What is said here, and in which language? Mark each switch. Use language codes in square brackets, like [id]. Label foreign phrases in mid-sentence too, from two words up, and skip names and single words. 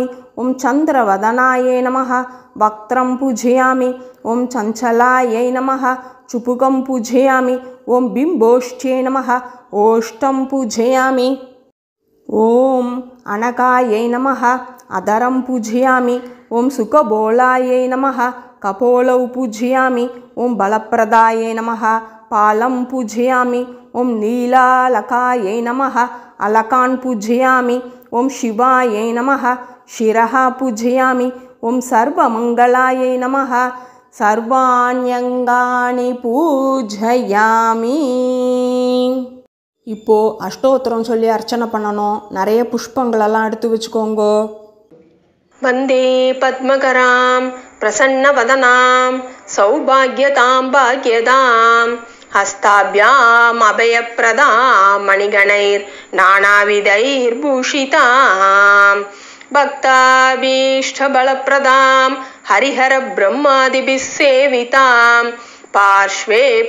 [sa] ॐ चन्द्रवदनायै नमः वक्त्रं पूजयामि. ॐ चञ्चलायै नमः चुबुकं पूजयामि. ॐ बिम्बोष्ठ्यै नमः ओष्ठं पूजयामि. ॐ अनघायै नमः अधरं पूजयामि. ॐ सुखबोलायै नमः कपोलौ पूजयामि ॐ बलप्रदायै नमः पालं पूजयामि ॐ नीलालकायै नमः अलकान् पूजयामि ॐ शिवायै नमः शिरः पूजयामि ॐ सर्वमङ्गलायै नमः सर्वाण्यङ्गानि पूजयामि. [ta] இப்போ அஷ்டோத்திரம் சொல்லி அர்ச்சனை பண்ணணும். நிறைய புஷ்பங்களெல்லாம் எடுத்து வச்சுக்கோங்க. [sa] वन्दे पद्मकरां प्रसन्नवदनां सौभाग्यतां भाग्यदां हस्ताभ्याम् अभयप्रदां मणिगणैर्नानाविधैर्भूषितां भक्ताभीष्टबलप्रदां हरिहरब्रह्मादिभिः सेवितां पार्श्वे